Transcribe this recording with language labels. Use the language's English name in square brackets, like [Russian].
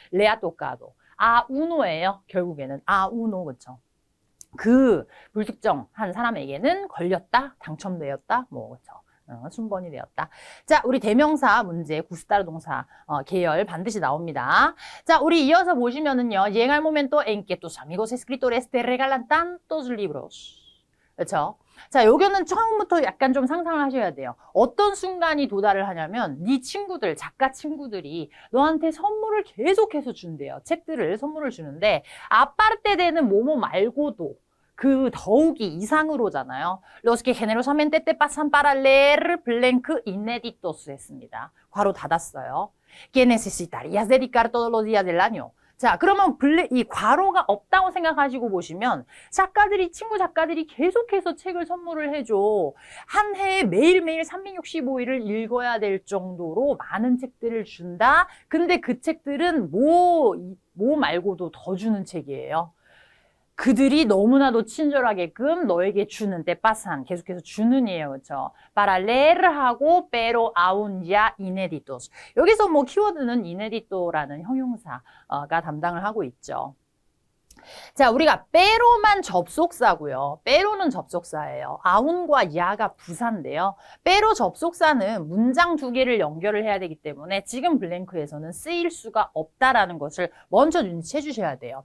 [Korean] 레아토카도 아우노예요. 결국에는 아우노 그렇죠. 그 불특정한 사람에게는 걸렸다, 당첨되었다, 뭐 그렇죠. 순번이 되었다. 자, 우리 대명사 문제 구스타르 동사 계열 반드시 나옵니다. 자, 우리 이어서 보시면은요. [Spanish] Llega el momento en que tus amigos escritores te regalan tantos libros. [Korean] 그렇죠? 자, 요거는 처음부터 약간 좀 상상을 하셔야 돼요. 어떤 순간이 도달을 하냐면 네 친구들, 작가 친구들이 너한테 선물을 계속해서 준대요. 책들을 선물을 주는데 아파르테 되는 뭐뭐 말고도 그 더욱이 이상으로잖아요. [Spanish] Los que generosamente te pasan para leer blank inéditos [Korean] 했습니다. 괄호 닫았어요. [Spanish] Que necesitarías dedicar todos los días del año. [Korean] 자, 그러면 이 괄호가 없다고 생각하시고 보시면 작가들이, 친구 작가들이 계속해서 책을 선물을 해줘. 한 해에 매일매일 365일을 읽어야 될 정도로 많은 책들을 준다. 근데 그 책들은 뭐 말고도 더 주는 책이에요. 그들이 너무나도 친절하게끔 너에게 주는 때빠산 계속해서 주는 이에요. 그렇죠? [Spanish] para leer [Korean] 하고 [Spanish] pero aún ya inéditos. [Korean] 여기서 뭐 키워드는 inédito라는 형용사가 담당을 하고 있죠. 자, 우리가 빼로만 접속사고요. 빼로는 접속사예요. 아운과 야가 부사인데요. 빼로 접속사는 문장 두 개를 연결을 해야 되기 때문에 지금 블랭크에서는 쓰일 수가 없다라는 것을 먼저 눈치채 주셔야 돼요.